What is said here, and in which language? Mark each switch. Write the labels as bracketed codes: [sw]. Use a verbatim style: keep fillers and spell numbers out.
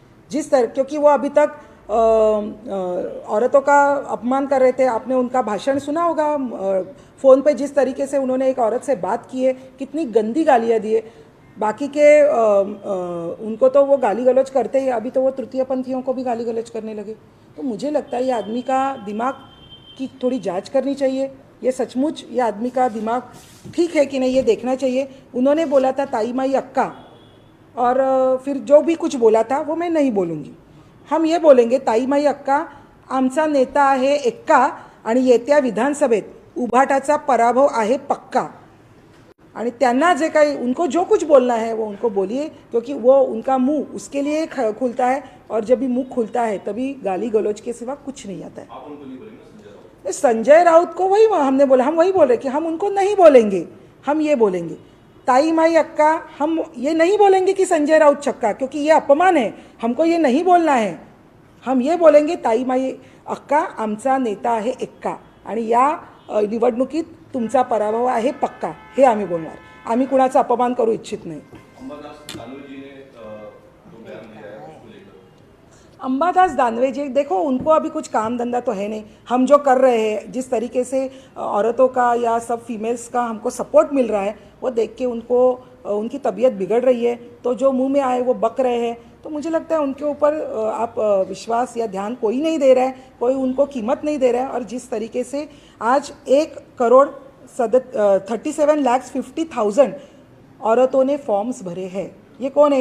[hi] जिस तरह क्योंकि वो अभी तक आ, आ, औरतों का अपमान कर रहे थे, आपने उनका भाषण सुना होगा फ़ोन पे, जिस तरीके से उन्होंने एक औरत से बात की है, कितनी गंदी गालियाँ दिए। बाकी के आ, आ, उनको तो वो गाली गलौज करते ही, अभी तो वो तृतीय पंथियों को भी गाली गलौज करने लगे। तो मुझे लगता है ये आदमी का दिमाग की थोड़ी जांच करनी चाहिए, ये सचमुच ये आदमी का दिमाग ठीक है कि नहीं ये देखना चाहिए। उन्होंने बोला था ताई माई अक्का, और फिर जो भी कुछ बोला था वो मैं नहीं बोलूँगी, हम ये बोलेंगे ताई माई अक्का [mr] आमचा नेता आहे एक्का आणि येत्या विधानसभेत उभाटाचा पराभव आहे पक्का। आणि त्यांना जे काही [hi] उनको जो कुछ बोलना है वो उनको बोलिए, क्योंकि वो उनका मुंह उसके लिए खुलता है, और जब भी मुंह खुलता है तभी गाली गलौज के सिवा कुछ नहीं आता है। संजय राउत को वही हमने बोला, हम वही बोल रहे कि हम उनको नहीं बोलेंगे, हम ये बोलेंगे ताई माई अक्का। हम ये नहीं बोलेंगे कि संजय राउत छक्का, क्योंकि ये अपमान है, हमको ये नहीं बोलना है। हम ये बोलेंगे [mr] ताई माई अक्का आमचा नेता आहे एक्का आणि या निवडणुकीत तुमचा पराभव आहे पक्का, हे आम्ही बोलणार। आम्ही कुणाचा अपमान करू इच्छित नाही। [hi] अंबादास दानवे जी देखो, उनको अभी कुछ काम धंधा तो है नहीं। हम जो कर रहे हैं, जिस तरीके से औरतों का या सब फीमेल्स का हमको सपोर्ट मिल रहा है, वो देख के उनको उनकी तबीयत बिगड़ रही है, तो जो मुंह में आए वो बक रहे हैं। तो मुझे लगता है उनके ऊपर आप विश्वास या ध्यान कोई नहीं दे रहा है, कोई उनको कीमत नहीं दे रहा है। और जिस तरीके से आज एक crore सदत thirty seven lakhs fifty thousand औरतों ने फॉर्म्स भरे हैं। ये कौन है?